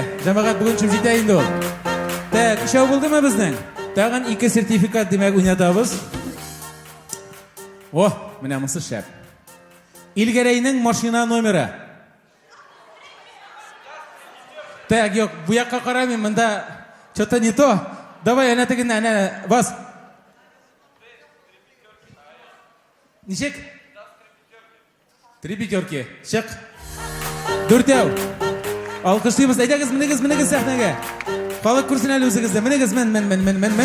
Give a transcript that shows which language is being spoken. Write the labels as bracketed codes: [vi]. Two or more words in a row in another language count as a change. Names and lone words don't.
[tt] Җәмәгать бүген чыгып җитә инде ул. Так, ишәү булдымы безнең? Тагын 2 сертификат димәк уйнатабыз. Менә монсы шәп. Илгәрәйнең машина номеры. Так, юк, бу якка карамыйм, монда [ru] что-то не то. [tt] Давай, әнә тегеннән, әнә, бас. Ничек? 3 пятерки. Чык. 4. Алкышлыйбыз. Әйдәгез, менегез сәхнәгә. Халык күрсен әле үзегезне. Менегез, мен.